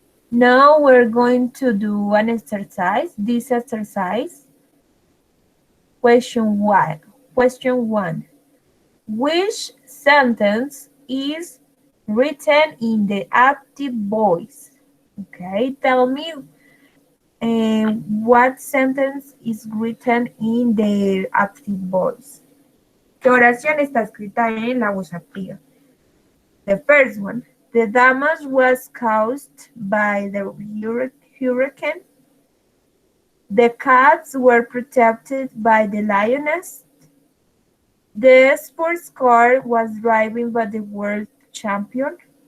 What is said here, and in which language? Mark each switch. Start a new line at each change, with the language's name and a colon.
English: Now we're going to do an exercise. This exercise, question one. Question one. Which sentence is written in the active voice? Okay, tell me what sentence is written in the active voice.
Spanish: ¿Qué oración está escrita en la voz activa?
English: The first one, the damage was caused by the hurricane. The cats were protected by the lioness. The sports car was driven by the world champion.